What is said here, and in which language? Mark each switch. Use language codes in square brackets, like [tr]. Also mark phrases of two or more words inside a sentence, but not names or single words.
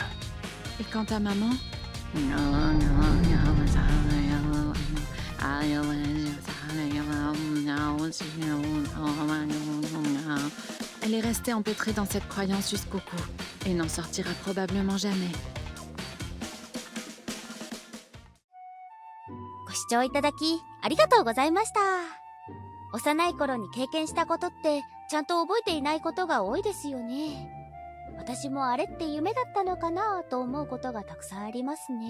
[fr] Et quant à maman... Elle est restée empêtrée dans cette croyance jusqu'au cou et n'en sortira probablement jamais. [ja] ご視聴いただきありがとうございました。幼い頃に経験したことってちゃんと覚えていないことが多いですよね。私もあれって夢だったのかなと思うことがたくさんありますね。